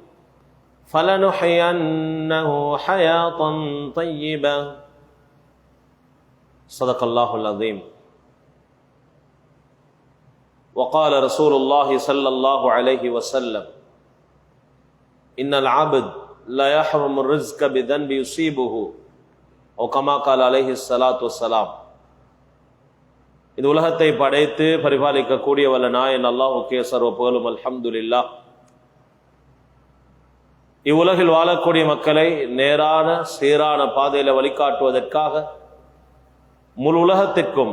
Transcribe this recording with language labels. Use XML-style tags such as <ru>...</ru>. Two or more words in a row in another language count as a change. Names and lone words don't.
<ar>فلنحيينه حياة طيبة صدق الله العظيم وقال رسول الله صلى الله عليه وسلم إن العبد لا يحرم الرزق بذنب يصيبه أو كما قال عليه الصلاة والسلام.</ar> <ta>இது உலகத்தை படைத்து பரிபாலிக்கக்கூடிய வல்ல நாயன் அல்லாஹ்வுக்கே சர்வ புகழும். அல்ஹம்துலில்லாஹ். இவ்வுலகில் வாழக்கூடிய மக்களை நேரான சீரான பாதையில வழிகாட்டுவதற்காக முழு உலகத்திற்கும்</ta>